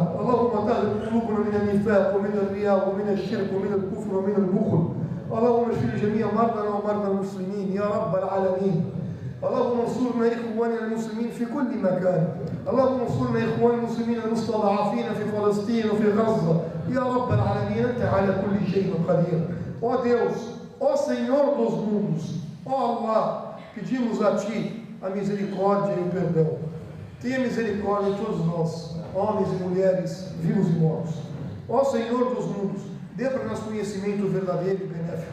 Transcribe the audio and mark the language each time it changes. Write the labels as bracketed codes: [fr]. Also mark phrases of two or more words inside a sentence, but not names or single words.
[ar] اللهم طهر قلوبنا من النفاق ومن الرياء ومن الشرك ومن الكفر ومن البخل. اللهم اشف جميع مرضنا ومرضى المسلمين يا رب العالمين. اللهم انصرنا إخواننا المسلمين في كل مكان. اللهم انصرنا إخواننا المسلمين المستضعفين في فلسطين وفي غزة يا رب العالمين. أنت على كل شيء قدير. [pt] Ó Deus, ó Senhor dos mundos, ó Allah, pedimos a Ti a misericórdia e o perdão. Tenha misericórdia de todos nós, homens e mulheres, vivos e mortos. Ó Senhor dos mundos, dê para nós conhecimento verdadeiro e benéfico.